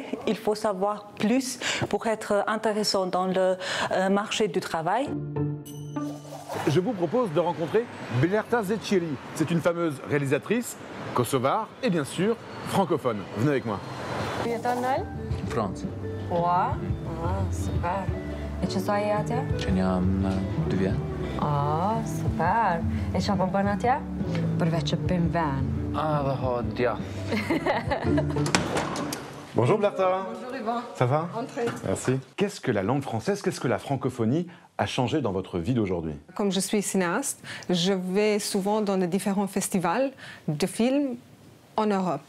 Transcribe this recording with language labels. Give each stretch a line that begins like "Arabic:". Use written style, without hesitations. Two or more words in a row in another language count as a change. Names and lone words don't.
French: Il faut savoir plus pour être intéressant dans le marché du travail. Je vous propose de rencontrer Blerta Zeciri. C'est une fameuse réalisatrice, kosovare et bien sûr francophone. Venez avec moi. France.
Albanian: Ua, super. E që sa je atje? Që jam 2 vjet. Super. E çfarë po bën atje? Përveç që pim ven. Dhe ha dja.
French: Bonjour Blerta. Bonjour Yvan. Ça va? Entrez. Merci. Qu'est-ce que la langue française, qu'est-ce que la francophonie a changé dans votre vie d'aujourd'hui? Comme je suis cinéaste, je vais souvent dans les différents festivals de films en Europe.